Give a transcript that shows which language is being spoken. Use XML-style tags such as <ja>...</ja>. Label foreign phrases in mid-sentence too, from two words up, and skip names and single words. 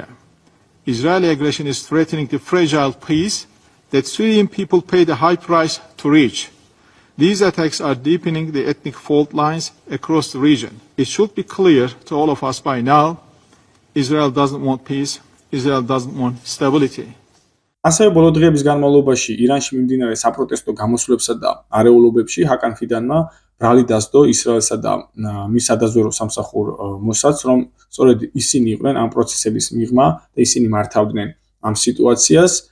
<en>Israeli aggression is threatening the fragile peace that Syrian people paid a high price to reach. These attacks are deepening the ethnic fault lines across the region. It should be clear to all of us by now, Israel doesn't want peace, Israel doesn't want stability.</en> <ka>ასევე ბოლო დღეების განმავლობაში ირანში მიმდინარე საპროტესტო გამოსვლებსა და არეულობებში ჰაკან ფიდანმა ბრალი დასდო ისრაელსა და მის სადაზვერვო სამსახურ მოსადს, რომ სწორედ ისინი იყვნენ ამ პროცესების მიღმა და ისინი მართავდნენ ამ სიტუაციას.</ka>